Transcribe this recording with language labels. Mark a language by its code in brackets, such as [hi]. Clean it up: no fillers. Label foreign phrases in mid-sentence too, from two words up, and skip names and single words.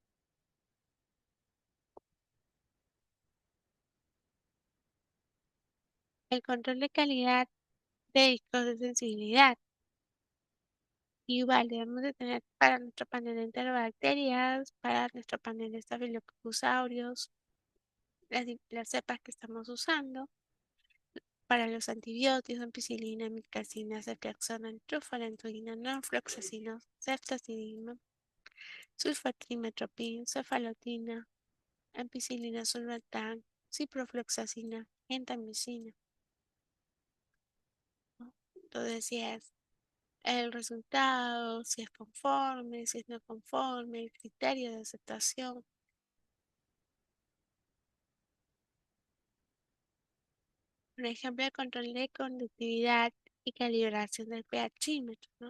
[es] El control de calidad de discos de sensibilidad. Igual debemos de tener para nuestro panel de enterobacterias, para nuestro panel de Staphylococcus aureus, las cepas que estamos usando, para los antibióticos, ampicilina, micacina, ceftriaxona, truffalenturina, norfloxacino, ceftazidima, sulfatrimetropin, cefalotina, ampicilina, sulfatán, ciprofloxacina, gentamicina. ¿No? Entonces, si es el resultado, si es conforme, si es no conforme, el criterio de aceptación. Por ejemplo, el control de conductividad y calibración del pHímetro, ¿no?